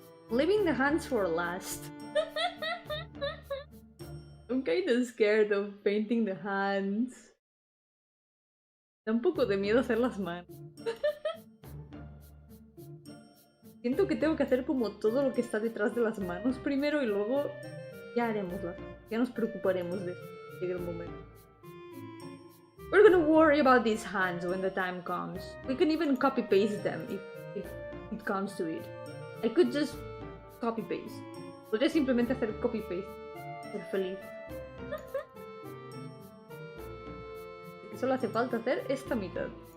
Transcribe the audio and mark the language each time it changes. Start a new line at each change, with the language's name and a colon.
English: Leaving the hands for last. I'm kinda scared of painting the hands.
Spanish: Da un poco de miedo hacer las manos. Siento que tengo que hacer como todo lo que está detrás de las manos primero y luego Ya haremosla. Ya nos preocuparemos de eso. Llegue el momento.
English: We're gonna worry about these hands when the time comes. We can even copy paste them if it comes to it. I could just copy paste.
Spanish: Podría simplemente hacer copy paste. Ser feliz. Que solo hace falta hacer esta mitad.